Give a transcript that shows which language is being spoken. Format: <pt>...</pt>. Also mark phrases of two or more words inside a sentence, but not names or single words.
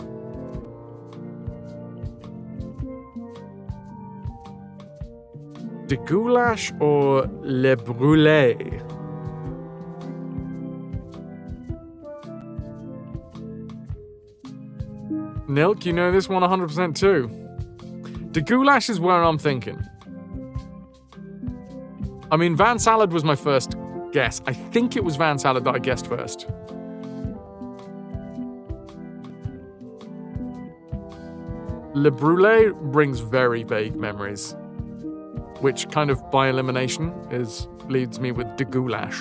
<en>De goulash or le brûlé? Nilk, you know this one 100% too. De goulash is where I'm thinking. I mean, Van Salad was my first guess. I think it was Van Salad that I guessed first. Le Brûlé brings very vague memories, which kind of by elimination leads me with de goulash.</en>